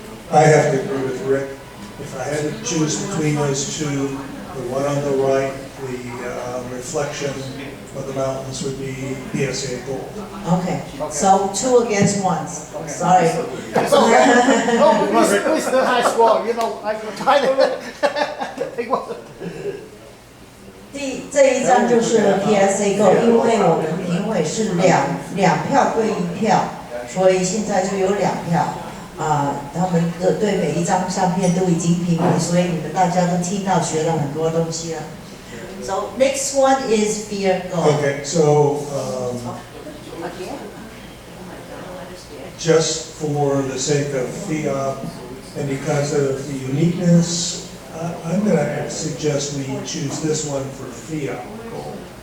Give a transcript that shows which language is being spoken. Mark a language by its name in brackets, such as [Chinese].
[English] I have to agree with Rick. If I had to choose between those two, the one on the right, the reflection of the mountains would be PSA gold. Okay, so 2 against 1. Sorry. So, we still high score. You know, I try to pick one. [Chinese] 这一张就是 PSA Go， 因为我们评委是两票对1票，所以现在就有2票。他们对每一张相片都已经评比，所以你们大家都听到学了很多东西了。 [English] So next one is Fear Go. Okay, so just for the sake of FIAP and because of the uniqueness, I'm going to suggest we choose this one for FIAP gold.